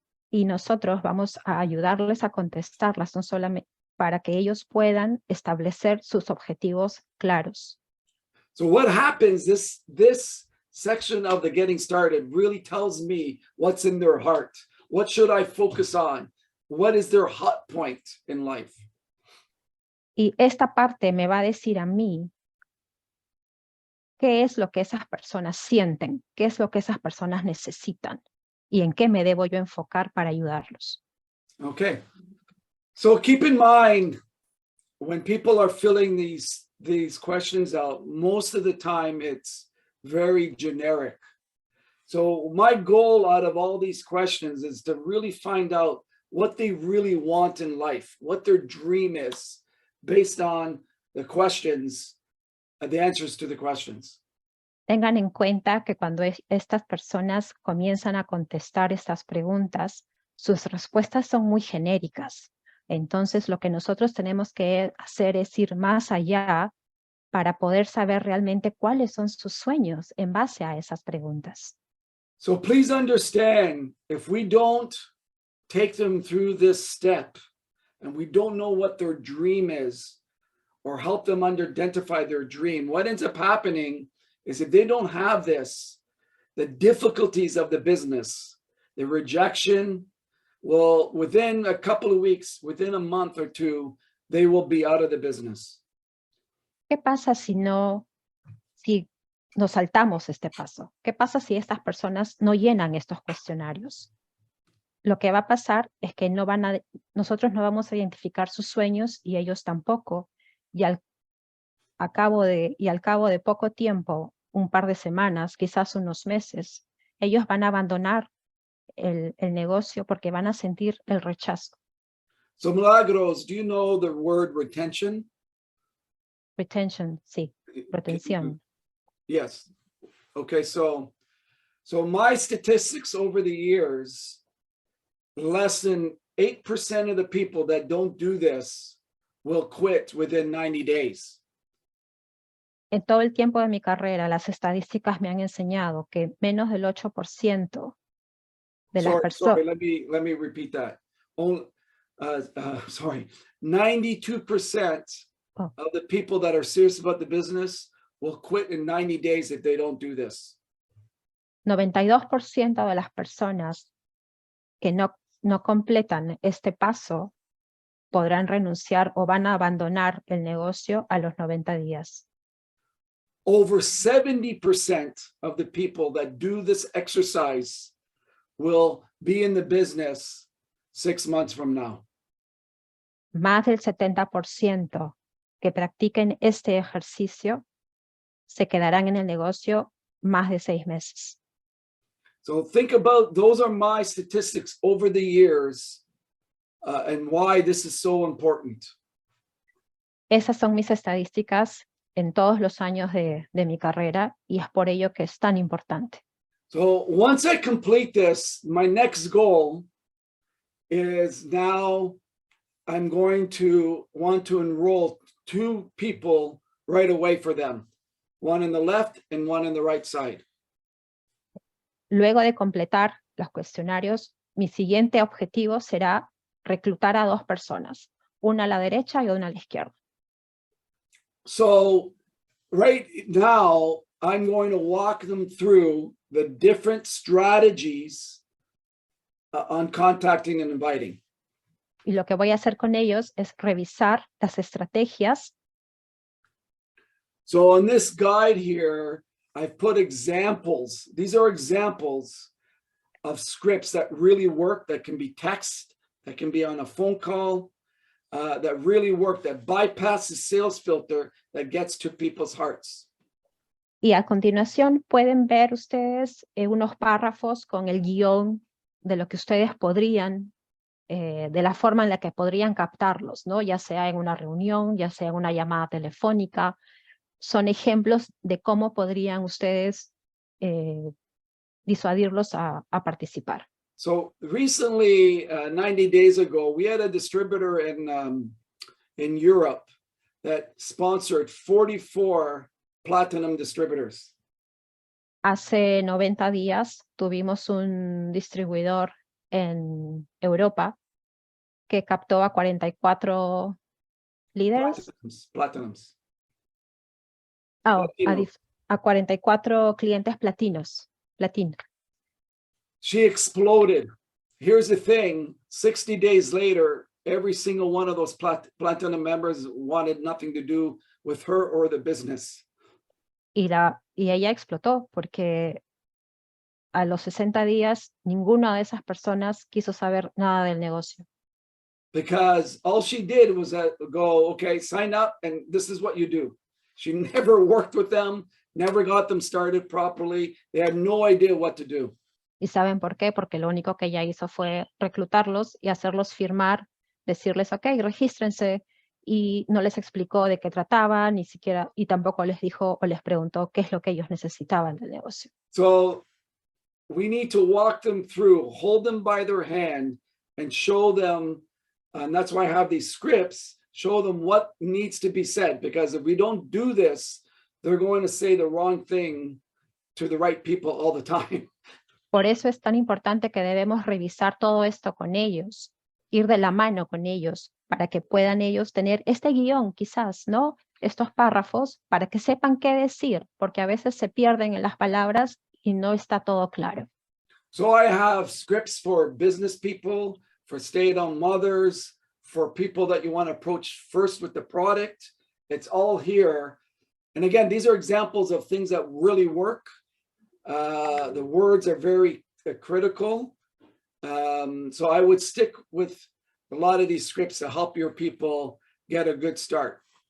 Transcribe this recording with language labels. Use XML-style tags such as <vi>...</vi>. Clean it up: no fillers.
<es>Y nosotros vamos a ayudarles a contestarlas, no solamente para que ellos puedan establecer sus objetivos claros.</es> <en>So what happens, this section of the getting started really tells me what's in their heart. What should I focus on? What is their hot point in life?</en> <es>Y esta parte me va a decir a mí qué es lo que esas personas sienten, qué es lo que esas personas necesitan y en qué me debo yo enfocar para ayudarlos.</es> <en>Okay. So keep in mind, when people are filling these questions out, most of the time it's very generic. So my goal out of all these questions is to really find out what they really want in life, what their dream is based on the questions, the answers to the questions.</en> <es>Tengan en cuenta que cuando estas personas comienzan a contestar estas preguntas, sus respuestas son muy genéricas. Entonces, lo que nosotros tenemos que hacer es ir más allá para poder saber realmente cuáles son sus sueños en base a esas preguntas.</es> <en>So please understand, if we don't take them through this step and we don't know what their dream is or help them identify their dream, what ends up happening is if they don't have this, the difficulties of the business, the rejection, well, within a couple of weeks, within a month or two, they will be out of the business.</en> <es>¿Qué pasa si nos saltamos este paso? ¿Qué pasa si estas personas no llenan estos cuestionarios? Lo que va a pasar es que nosotros no vamos a identificar sus sueños y ellos tampoco. Y al cabo de poco tiempo, un par de semanas, quizás unos meses, ellos van a abandonar el negocio porque van a sentir el rechazo.</es> <en>So Milagros, do you know the word retention?</en> <es>Retention, sí, retención.</es> <en>Yes. Okay, so my statistics over the years, less than 8% of the people that don't do this will quit within 90 days.</en> <es>En todo el tiempo de mi carrera, las estadísticas me han enseñado que menos del 8% de las personas...</es> <en>Sorry, let me repeat that. 92% of the people that are serious about the business will quit in 90 days if they don't do this.</en> <es>92% de las personas que no completan este paso podrán renunciar o van a abandonar el negocio a los 90 días.</es> <en>Over 70% of the people that do this exercise will be in the business 6 months from now.</en> <es>Más del 70% que practiquen este ejercicio se quedarán en el negocio más de 6 meses.</es> <en>So think about, those are my statistics over the years and why this is so important.</en> <es>Esas son mis estadísticas en todos los años de mi carrera y es por ello que es tan importante.</es> <en>So once I complete this, my next goal is now I'm going to want to enroll 2 people right away for them, one in the left and one in the right side.</en> <es>Luego de completar los cuestionarios, mi siguiente objetivo será reclutar a 2 personas, una a la derecha y una a la izquierda.</es> <en>So right now, I'm going to walk them through the different strategies on contacting and inviting.</en> <es>Y lo que voy a hacer con ellos es revisar las estrategias.</es> <en>So on this guide here, I've put examples. These are examples of scripts that really work, that can be text, that can be on a phone call, that really work, that bypass the sales filter, that gets to people's hearts.</en> <es>Y a continuación pueden ver ustedes unos párrafos con el guión de lo que ustedes podrían, de la forma en la que podrían captarlos, ¿no? Ya sea en una reunión, ya sea en una llamada telefónica. Son ejemplos de cómo podrían ustedes disuadirlos a participar.</es> <en>So recently, 90 days ago, we had a distributor in Europe that sponsored 44 platinum distributors.</en> <es>Hace 90 días tuvimos un distribuidor en Europa que captó a 44 líderes,</es> <en>Platinums.</en> <es>a 44 clientes platinos.</es> <en>She exploded. Here's the thing, 60 days later, every single one of those platinum members wanted nothing to do with her or the business.</en> <es>Y ella explotó porque a los 60 días ninguna de esas personas quiso saber nada del negocio.</es> <en>Because all she did was go, okay, sign up and this is what you do. She never worked with them, never got them started properly. They had no idea what to do.</en> <es>¿Y saben por qué? Porque lo único que ella hizo fue reclutarlos y hacerlos firmar, decirles, ok, regístrense, y no les explicó de qué trataba, ni siquiera, y tampoco les dijo o les preguntó qué es lo que ellos necesitaban del negocio.</es> <en>So we need to walk them through, hold them by their hand and show them, and that's why I have these scripts, show them what needs to be said, because if we don't do this, they're going to say the wrong thing to the right people all the time.</en> <es>Por eso es tan importante que debemos revisar todo esto con ellos, ir de la mano con ellos, para que puedan ellos tener este guión quizás, ¿no? Estos párrafos, para que sepan qué decir, porque a veces se pierden en las palabras y no está todo claro.</es> <en>So I have scripts for business people, for stay-at-home mothers, for people that you want to approach first with the product. It's all here. And again, these are examples of things that really work. The words are very critical. So I would stick with a lot of these scripts to help your people get a good start.</en>